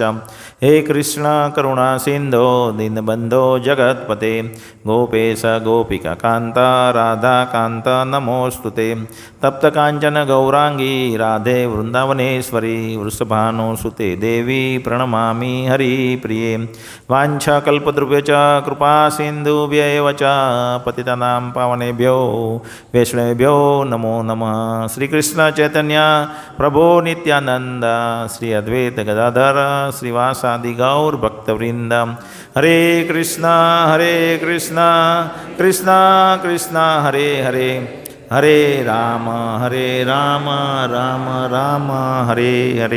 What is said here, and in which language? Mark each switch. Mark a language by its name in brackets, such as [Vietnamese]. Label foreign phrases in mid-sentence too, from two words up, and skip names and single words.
[Sanskrit] હે કૃષ્ણ કરુણા સિંધો દીનબંધો જગત્પતે ગોપેશ ગોપિકાકાંત રાધાકાંત નમોસ્તુતે. તપ્તકાંચન ગૌરાંગી રાધે વૃંદાવનેશ્વરી વૃષભાનુસુતે દેવી પ્રણમામિ હરિપ્રિયે. વાંછાકલ્પદ્રુભ્યચ કૃપા સિંધુભ્યૈવ ચ પતિતાનાં પાવનેભ્યો વૈષ્ણવેભ્યો નમો નમઃ. શ્રી કૃષ્ણ ચૈતન્ય પ્રભો નિત્યાનંદ શ્રી અદ્વૈત ગદાધર શ્રીવાસાદિ ગૌર ભક્તવૃંદ. હરે કૃષ્ણ કૃષ્ણ કૃષ્ણ હરે હરે હરે રામ રામ રામ હરે હરે.